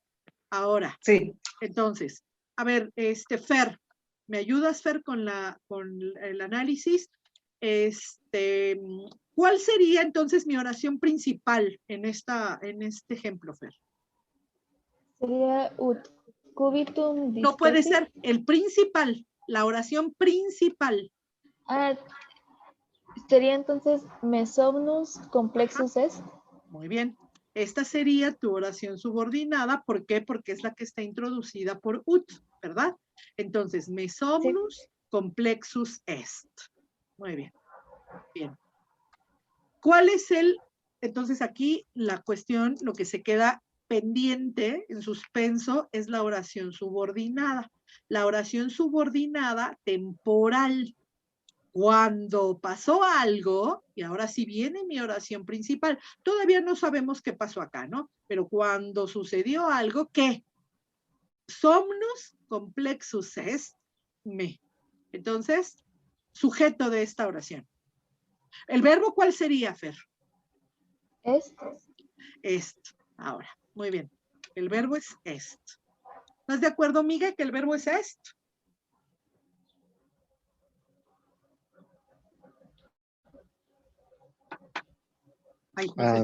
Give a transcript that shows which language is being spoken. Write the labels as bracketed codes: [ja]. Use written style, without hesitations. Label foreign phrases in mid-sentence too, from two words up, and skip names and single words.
[es] Ahora, sí. Entonces, a ver, Fer, ¿me ayudas, Fer, con el análisis? ¿Cuál sería entonces mi oración principal en este ejemplo, Fer? Sería [la] ut cubitum discesi. [es] No puede ser el principal, la oración principal. Sería entonces [la] mesomnus complexus est. [es] Muy bien. Esta sería tu oración subordinada. ¿Por qué? Porque es la que está introducida por ut, ¿verdad? Entonces, [la] mesomnus complexus est. [es] Muy bien. Bien. ¿Cuál es entonces aquí la cuestión, lo que se queda pendiente, en suspenso, es la oración subordinada. La oración subordinada temporal. Cuando pasó algo, y ahora sí viene mi oración principal, todavía no sabemos qué pasó acá, ¿no? Pero cuando sucedió algo, ¿qué? [la] Somnus complexus est me. [es] Entonces, sujeto de esta oración. ¿El verbo cuál sería, Fer? Est. Est. Ahora, muy bien. El verbo es est. ¿Estás de acuerdo, Miguel, que el verbo es est? Ay, no sé.